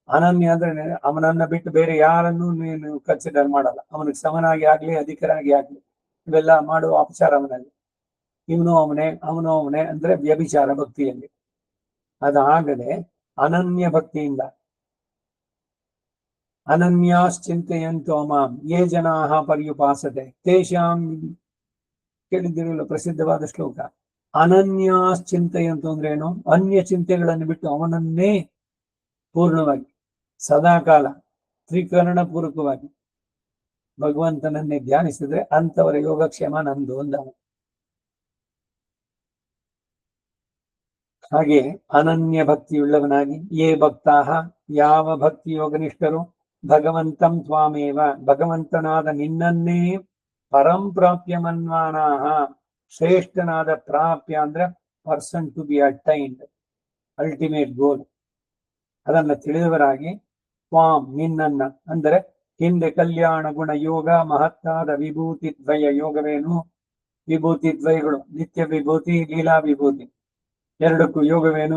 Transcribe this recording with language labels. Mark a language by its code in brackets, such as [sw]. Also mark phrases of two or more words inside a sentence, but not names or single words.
[kn] ಅನನ್ಯ ಅಂದ್ರೆ ಅವನನ್ನ ಬಿಟ್ಟು ಬೇರೆ ಯಾರನ್ನು ನೀನು ಕನ್ಸಿಡರ್ ಮಾಡಲ್ಲ. ಅವನಿಗೆ ಸಮನಾಗಿ ಆಗ್ಲಿ ಅಧಿಕರಾಗಿ ಆಗ್ಲಿ ಇವೆಲ್ಲ ಮಾಡುವ ಅಪಚಾರ ಅವನಲ್ಲಿ. ಇವನು ಅವನೇ ಅಂದ್ರೆ ವ್ಯಭಿಚಾರ ಭಕ್ತಿಯಲ್ಲಿ. ಅದಾಗದೆ ಅನನ್ಯ ಭಕ್ತಿಯಿಂದ [sa] ಅನನ್ಯಾಶ್ಚಿಂತೆಯಂತು ಮಾಂ ಯೇ ಜನಾಃ ಪರ್ಯುಪಾಸತೆ ತೇಷಾಂ, [kn] ಕೇಳಿದ್ದಿರಲ್ಲ ಪ್ರಸಿದ್ಧವಾದ ಶ್ಲೋಕ. ಅನನ್ಯಾಶ್ಚಿಂತೆಯಂತು ಅಂದ್ರೆ ಏನು? ಅನ್ಯ ಚಿಂತೆಗಳನ್ನು ಬಿಟ್ಟು ಅವನನ್ನೇ ಪೂರ್ಣವಾಗಿ ಸದಾಕಾಲ ತ್ರಿಕರಣ ಪೂರ್ವಕವಾಗಿ ಭಗವಂತನನ್ನೇ ಧ್ಯಾನಿಸಿದ್ರೆ ಅಂತವರ ಯೋಗಕ್ಷೇಮ ನಂದು ಅಂದ. ಹಾಗೆ ಅನನ್ಯ ಭಕ್ತಿಯುಳ್ಳವನಾಗಿ [sa] ಯೇ ಭಕ್ತಾಹ, [kn] ಯಾವ ಭಕ್ತಿ ಯೋಗನಿಷ್ಠರು [sa] ಭಗವಂತಂ ತ್ವಾಮೇವ, [kn] ಭಗವಂತನಾದ ನಿನ್ನನ್ನೇ [sa] ಪರಂ ಪ್ರಾಪ್ಯ ಮನ್ವಾನಾಹ, [kn] ಶ್ರೇಷ್ಠನಾದ ಪ್ರಾಪ್ಯ ಅಂದ್ರೆ [en] person to be attained, ultimate goal, [kn] ಅದನ್ನ ತಿಳಿದವರಾಗಿ ತ್ವಾಂ ನಿನ್ನನ್ನ ಅಂದರೆ ಹಿಂದೆ ಕಲ್ಯಾಣ ಗುಣ ಯೋಗ ಮಹತ್ತಾದ ವಿಭೂತಿ ದ್ವಯ ಯೋಗವೇನು? ವಿಭೂತಿ ದ್ವಯಗಳು ನಿತ್ಯ ವಿಭೂತಿ ಲೀಲಾ ವಿಭೂತಿ ಎರಡಕ್ಕೂ ಯೋಗವೇನು?